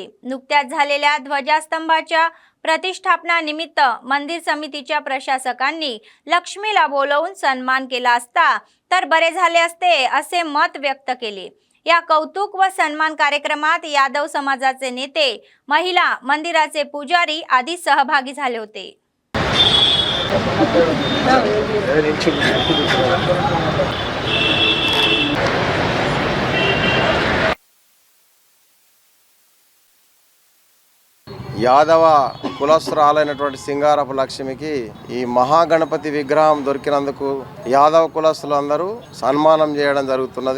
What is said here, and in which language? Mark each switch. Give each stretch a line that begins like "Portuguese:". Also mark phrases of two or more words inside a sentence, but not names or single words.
Marathi: नुकत्याच झालेल्या ध्वजास्तंभाच्या प्रतिष्ठापना निमित्त मंदिर समितीच्या प्रशासकांनी लक्ष्मीला बोलवून सन्मान केला असता तर बरे झाले असते असे मत व्यक्त केले. या कौतुक व सन्मान कार्यक्रमात यादव समाजाचे नेते, महिला, मंदिराचे पुजारी आदी सहभागी झाले होते.
Telugu: యాదవ కులస్తురాలైనటువంటి సింగారపు లక్ష్మికి ఈ మహాగణపతి విగ్రహం దొరికినందుకు యాదవ కులస్తులందరూ సన్మానం చేయడం జరుగుతున్నది.